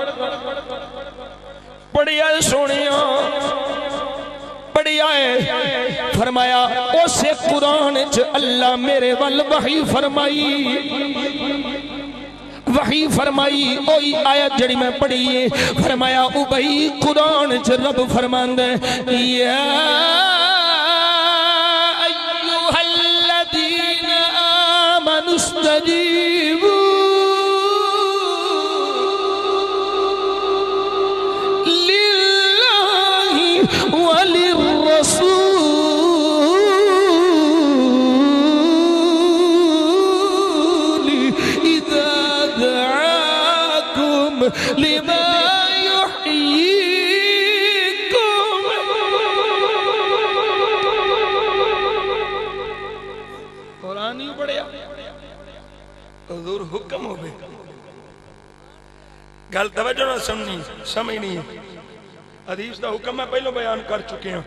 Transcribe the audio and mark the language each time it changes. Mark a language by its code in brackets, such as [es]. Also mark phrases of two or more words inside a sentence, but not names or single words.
[pa] پڑھیا ہے سونیا، پڑھیا ہے۔ فرمایا اسے قرآن چ اللہ میرے ول وحی فرمائی، وحی فرمائی اوہی آیت جڑی میں پڑھی ہے۔ فرمایا ابئی قرآن چ رب فرماندا ہے یا [ar] ایھا الذین آمنوا استجیبوا للہ وللرسول اذا دعاکم لما یحییکم۔ [pa] قرآن نہیں پڑھیا، حضور حکم ہو گئے۔ گل توجہ نہ سمجھنی ہے، حدیث دا حکم میں پہلو بیان کر چکے ہیں۔